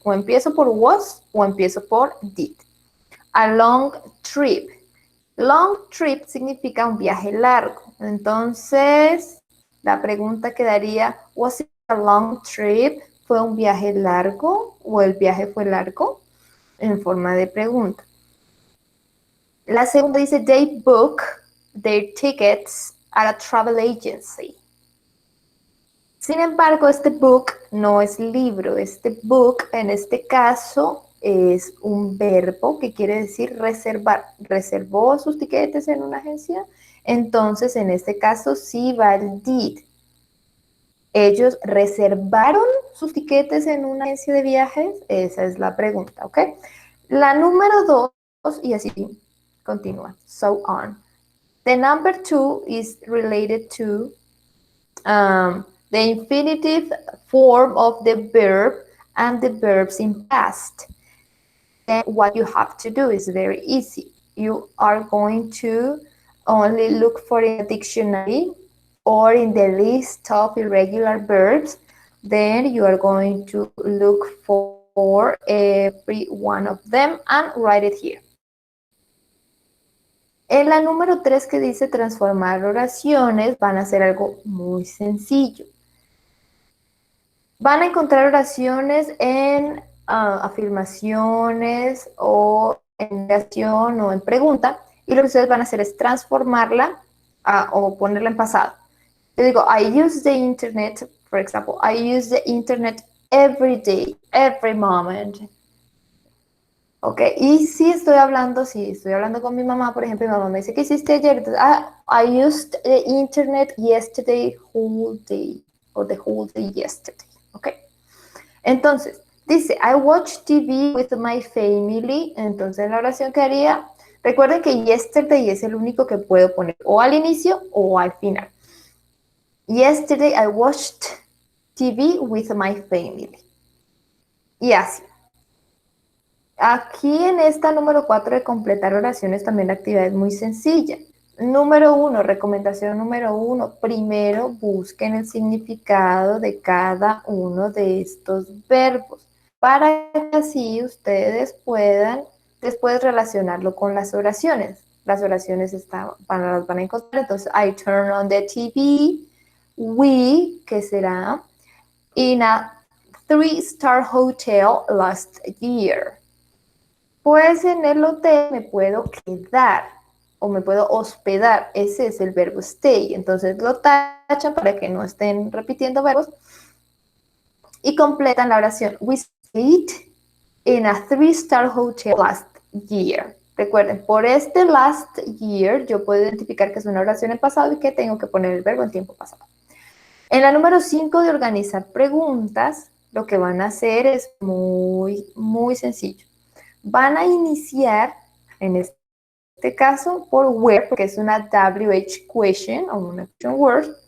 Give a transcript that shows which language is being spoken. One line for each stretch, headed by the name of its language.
Spanish: O empiezo por was o empiezo por did.
English: A long trip.
Spanish: Long trip significa un viaje largo. Entonces, la pregunta quedaría,
English: was it a long trip?
Spanish: ¿Fue un viaje largo o el viaje fue largo? En forma de pregunta. La segunda dice,
English: they book their tickets at a travel agency.
Spanish: Sin embargo, este book no es libro. Este book, en este caso, es un verbo que quiere decir reservar. ¿Reservó sus tiquetes en una agencia? Entonces, en este caso, sí va el did. ¿Ellos reservaron sus tiquetes en una agencia de viajes? Esa es la pregunta, ¿ok? La número 2, y así continúa,
English: so on. The number 2 is related to the infinitive form of the verb and the verbs in past. Then what you have to do is very easy. You are going to only look for in a dictionary or in the list of irregular verbs. Then you are going to look for every one of them and write it here.
Spanish: En la número 3 que dice transformar oraciones, van a hacer algo muy sencillo. Van a encontrar oraciones en afirmaciones o en negación o en pregunta, y lo que ustedes van a hacer es transformarla o ponerla en pasado. Yo digo,
English: I use the internet, for example, I use the internet every day, every moment.
Spanish: Ok, y si estoy hablando con mi mamá, por ejemplo, mi mamá me dice, ¿qué hiciste ayer?
English: Entonces, I used the internet yesterday whole day, or the whole day yesterday. Ok,
Spanish: entonces, dice,
English: I watch TV with my family.
Spanish: Entonces, la oración que haría, recuerden que yesterday es el único que puedo poner o al inicio o al final.
English: Yesterday I watched TV with my family.
Spanish: Y así. Aquí en esta número 4 de completar oraciones también la actividad es muy sencilla. Número 1, recomendación número 1, primero busquen el significado de cada uno de estos verbos para que así ustedes puedan después relacionarlo con las oraciones. Las oraciones las van a encontrar,
English: entonces I turn on the TV, we,
Spanish: que será
English: in a 3-star hotel last year.
Spanish: Pues en el hotel me puedo quedar o me puedo hospedar. Ese es el verbo stay. Entonces lo tachan para que no estén repitiendo verbos y completan la oración.
English: We stayed in a 3-star hotel last year.
Spanish: Recuerden, por este last year yo puedo identificar que es una oración en pasado y que tengo que poner el verbo en tiempo pasado. En la número 5 de organizar preguntas, lo que van a hacer es muy, muy sencillo. Van a iniciar, en este caso, por where, porque es una WH question o una question word.